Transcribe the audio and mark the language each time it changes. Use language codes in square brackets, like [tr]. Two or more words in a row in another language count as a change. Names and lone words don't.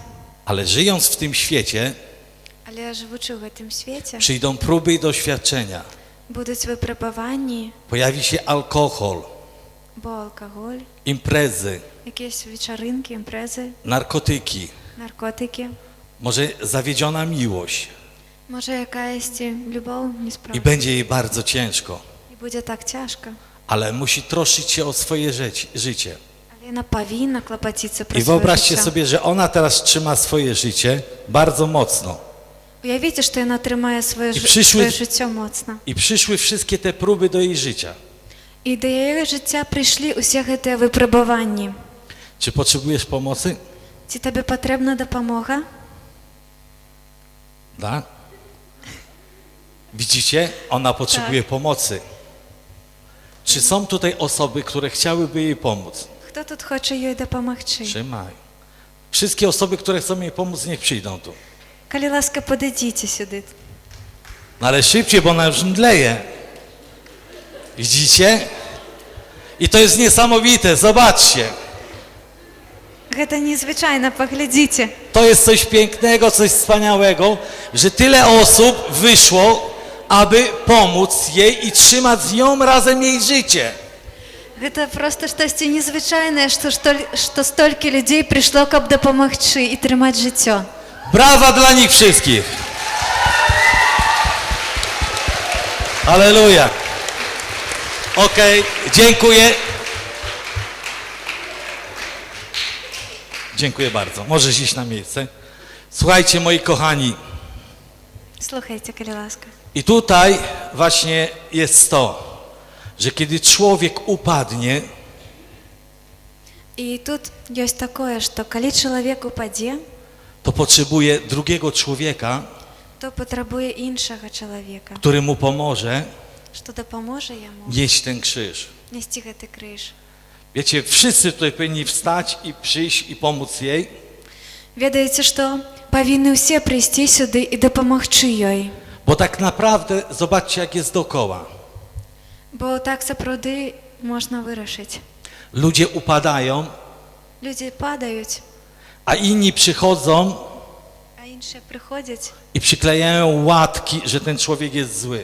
[pl] Ale żyjąc w tym świecie, [be] Але жывучы ў гэтым свеце, [pl] przyjdą próby i doświadczenia. [be] будуць выпрабаванні, [pl] Pojawi się alkohol, [be] бо алкаголь, [pl] imprezy, [be] якісь вечарынкі, імпрэзы, [pl] narkotyki, [be] наркотыкі, [pl] może zawiedziona miłość [be] можа якаясьці любоў [pl] i [be] несправа. [pl] będzie jej bardzo ciężko, [be] І будзе так цяжка. [pl] ale musi troszczyć się o swoje życie. [be] Але яна павінна клапаціцца пра [pl] I [be] сваё [pl] wyobraźcie [be] жыццё. [pl] sobie, że ona teraz trzyma swoje życie bardzo mocno. [be] Уявіце, што яна трымае сваё І прыйшлі- сваё жыццё моцна. [pl] I przyszły wszystkie te próby do jej życia. [be] І да яе жыцця прыйшлі ўсе гэтыя выпрабаванні. [pl] Czy potrzebujesz pomocy? [be] Ці табе патрэбна дапамога? [pl] Da? Widzicie? Ona potrzebuje pomocy. Czy są tutaj osoby, które chciałyby jej pomóc? Хто тут хоча ёй дапамагчы? Trzymaj. Wszystkie osoby, które chcą jej pomóc, niech przyjdą tu. [be] Калі ласка, падыдзіце сюды. [pl] No ale szybciej, bo ona już mdleje. Widzicie? I to jest niesamowite, zobaczcie. [be] Гэта незвычайна, паглядзіце. [pl] To jest coś pięknego, coś wspaniałego, że tyle osób wyszło, aby pomóc jej i trzymać z nią razem jej życie. [be] Гэта проста штосьці незвычайнае, што столькі людзей прыйшло, каб дапамагчы і трымаць жыццё. [pl] Brawa dla nich wszystkich. Halleluja. Okej, dziękuję. Dziękuję bardzo. Możesz iść na miejsce. Słuchajcie, moi kochani. [be] Слухайте, калі ласка. [pl] I tutaj właśnie jest to, że kiedy człowiek upadnie, [be] І тут ёсць такое, што калі чалавек упадзе, [pl] to potrzebuje drugiego człowieka, [be] то патрабуе іншага чалавека, [pl] który mu pomoże [be] што дапаможа яму [pl] nieść ten krzyż. [be] несці гэты крыж. [pl] Wiecie, wszyscy tutaj powinni wstać i przyjść i pomóc jej, [be] Ведаеце, што павінны ўсе прыйсці сюды і дапамагчы ёй, [pl] bo tak naprawdę zobaczcie, jak jest dookoła. [be] бо так сапраўды можна вырашыць. [pl] Ludzie upadają, [be] Людзі падаюць, [pl] a inni przychodzą [be] а іншыя прыходзяць [pl] i przyklejają łatki, że ten człowiek jest zły.